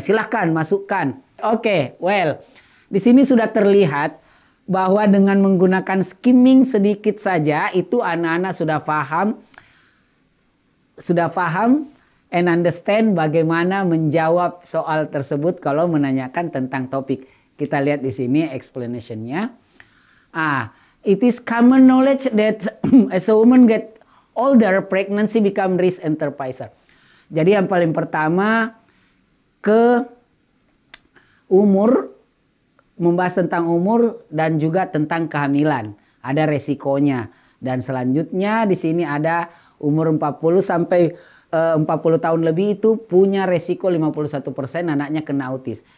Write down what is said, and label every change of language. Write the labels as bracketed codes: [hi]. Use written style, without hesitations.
[id] Silahkan masukkan. Oke, well. Di sini sudah terlihat bahwa dengan menggunakan skimming sedikit saja itu anak-anak sudah paham [en] and understand [id] bagaimana menjawab soal tersebut kalau menanyakan tentang topik. Kita lihat di sini explanation-nya. [en] It is common knowledge that as a woman get older, pregnancy become risk enterpriser. [id] Jadi yang paling pertama ke umur, membahas tentang umur dan juga tentang kehamilan. Ada resikonya. Dan selanjutnya di sini ada umur 40 sampai 40 tahun lebih itu punya resiko 51% anaknya kena autis.